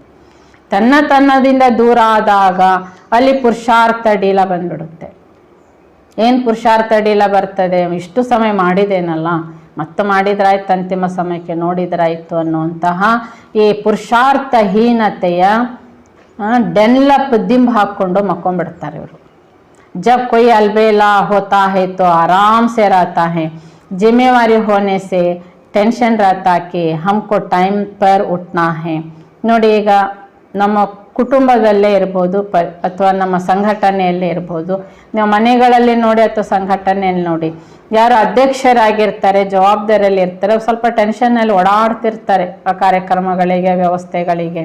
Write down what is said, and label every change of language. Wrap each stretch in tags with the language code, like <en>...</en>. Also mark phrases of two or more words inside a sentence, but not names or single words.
<kn>ತನ್ನತನದಿಂದ ದೂರ ಆದಾಗ ಅಲ್ಲಿ ಪುರುಷಾರ್ಥ ಡೀಲ ಬಂದ್ಬಿಡುತ್ತೆ. ಏನು ಪುರುಷಾರ್ಥ ಡೀಲ ಬರ್ತದೆ? ಇಷ್ಟು ಸಮಯ ಮಾಡಿದೇನಲ್ಲ, ಮತ್ತೆ ಮಾಡಿದ್ರಾಯ್ತು, ಅಂತಿಮ ಸಮಯಕ್ಕೆ ನೋಡಿದ್ರಾಯ್ತು ಅನ್ನುವಂತಹ ಈ ಪುರುಷಾರ್ಥಹೀನತೆಯ ಡೆನ್ಲಪ್ ದಿಂಬು ಹಾಕ್ಕೊಂಡು ಮಕ್ಕೊಂಡ್ಬಿಡ್ತಾರೆ ಇವರು.</kn> <hi>जब कोई अलबेला होता है तो आराम से रहता है, जिम्मेवारी होने से टेंशन रहता कि हमको टाइम पर उठना है.</hi> <kn>ನೋಡಿ, ಈಗ ನಮ್ಮ ಕುಟುಂಬದಲ್ಲೇ ಇರ್ಬೋದು ಅಥವಾ ನಮ್ಮ ಸಂಘಟನೆಯಲ್ಲೇ ಇರ್ಬೋದು, ನೀವು ಮನೆಗಳಲ್ಲಿ ನೋಡಿ ಅಥವಾ ಸಂಘಟನೆಯಲ್ಲಿ ನೋಡಿ, ಯಾರು ಅಧ್ಯಕ್ಷರಾಗಿರ್ತಾರೆ, ಜವಾಬ್ದಾರಿಯಲ್ಲಿ ಇರ್ತಾರೆ, ಸ್ವಲ್ಪ ಟೆನ್ಷನ್ನಲ್ಲಿ ಓಡಾಡ್ತಿರ್ತಾರೆ ಆ ಕಾರ್ಯಕ್ರಮಗಳಿಗೆ ವ್ಯವಸ್ಥೆಗಳಿಗೆ.</kn>